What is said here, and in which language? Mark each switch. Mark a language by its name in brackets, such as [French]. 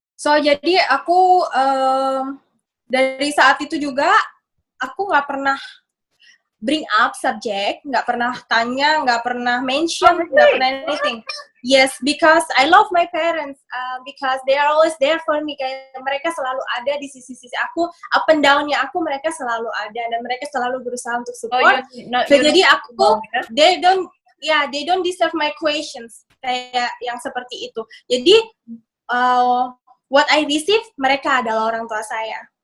[Indonesian] So jadi aku dari saat itu juga aku nggak pernah bring up subject, nggak pernah tanya, nggak pernah mention, nggak pernah anything. [English] Yes, because I love my parents, because they are always there for me. [Indonesian] Kayak mereka selalu ada di sisi-sisi aku, up and down-nya aku, mereka selalu ada dan mereka selalu berusaha untuk support. So jadi aku, they don't deserve my questions kayak yang seperti itu. Jadi what I receive, mereka adalah orang tua saya.